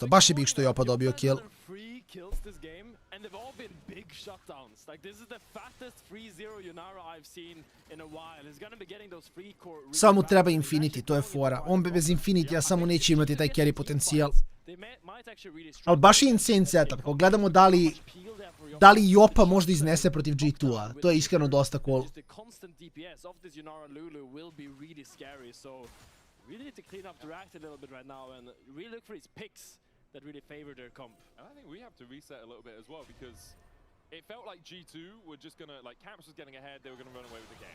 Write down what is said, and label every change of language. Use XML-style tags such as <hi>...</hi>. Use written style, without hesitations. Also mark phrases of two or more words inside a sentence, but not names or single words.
<sr>Baš je big što je Jopa dobio kill. Samo treba Infinity, to je fora. On bez Infinity-a samo neće imati taj carry potencijal. Ali baš je</sr> <en>insane setup.</en> <sr>Ako gledamo da li Jopa možda iznese protiv G2-a. To je iskreno dosta cool.</sr> <en>Really need to clean up the rack a little bit right now and really look for these picks that really favor their comp. And I think we have to reset a little bit as well because it felt like G2 were just gonna, like Caps was getting ahead, they were gonna run away with the game.</en>